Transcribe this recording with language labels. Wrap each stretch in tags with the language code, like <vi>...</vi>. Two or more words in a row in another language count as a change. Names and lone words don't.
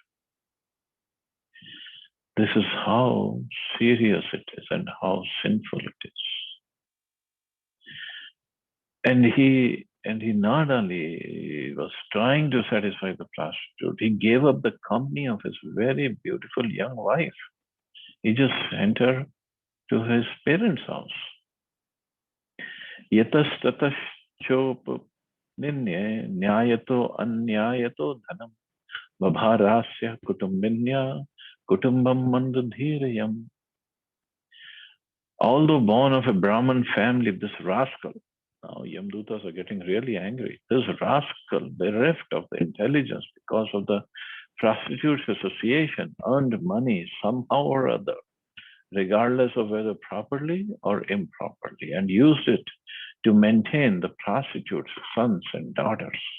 <en>This is how serious it is and how sinful it is. And he not only was trying to satisfy the prostitute, he gave up the company of his very beautiful young wife. He just sent her to his parents' house.</en> <sa>यतस् ततश् चोप् निन्ये न्यायतो अन्यायतो धनम् वभारस्य कुटुम्बिन्य कुटुम्बम् मन्दधीरयम्.</sa> <en>Although born of a Brahman family, this rascal, now Yamdutas are getting really angry. This rascal, bereft of the intelligence because of the prostitutes association, earned money somehow or other, regardless of whether properly or improperly, and used it to maintain the prostitutes' sons and daughters.</en>